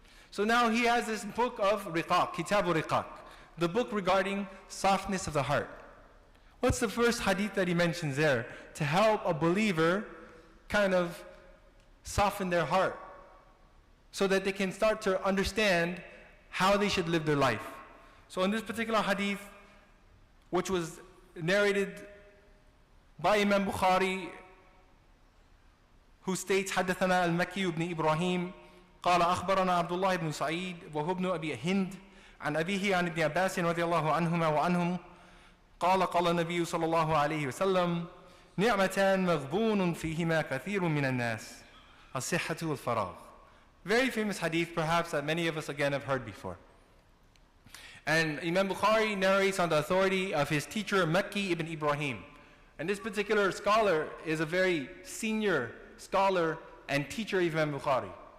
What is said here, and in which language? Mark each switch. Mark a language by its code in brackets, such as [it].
[en] So now he has this book of riqaq, Kitabu Riqaq, the book regarding softness of the heart. What's the first hadith that he mentions there? To help a believer kind of soften their heart so that they can start to understand how they should live their life. So in this particular hadith, which was narrated by Imam Bukhari, who states, [ar] حدثنا المكي بن إبراهيم قال أخبرنا عبد الله بن سعيد وهو ابن أبي هند عن أبيه عن ابن عباس رضي الله عنهما وعنهم قال قال النبي صلى الله عليه وسلم نعمتان مغبون فيهما كثير من الناس الصحة والفراغ. [en] Very famous hadith, perhaps, that many of us again have heard before. And Imam Bukhari narrates on the authority of his teacher Makki ibn Ibrahim. And this particular scholar is a very senior scholar and teacher of Imam Bukhari.